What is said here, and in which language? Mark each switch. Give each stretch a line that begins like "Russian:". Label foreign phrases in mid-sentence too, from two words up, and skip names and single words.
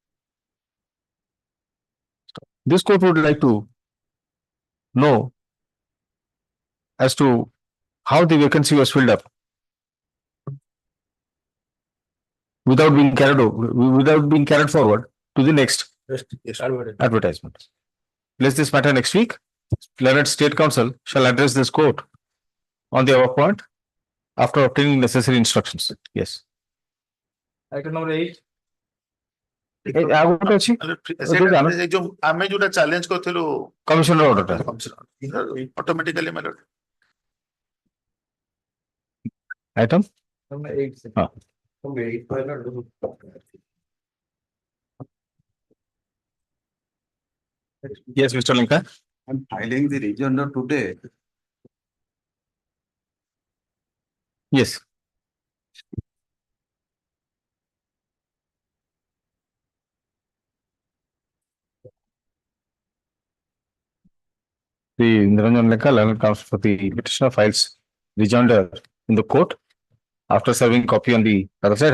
English: This court would like to know as to how the vacancy was filled up without being carried forward to the next advertisement. Place this matter next week. Learned State Council shall address this court on the above point after obtaining necessary instructions. Yes. Item number 8.
Odia: ଆମେ ଯୋଉଟା ଚ୍ୟାଲେଞ୍ଜ କରିଥିଲୁ କମିଶନର ଅର୍ଡରଟା ଅଟୋମେଟିକାଲି ମାର
English: ଆଇଟମ Yes, Mr. Lanka. I'm filing the rejoinder today. Yes. The Niranjan Lanka, learned counsel for the petitioner, files rejoinder in the court after serving copy on the other side.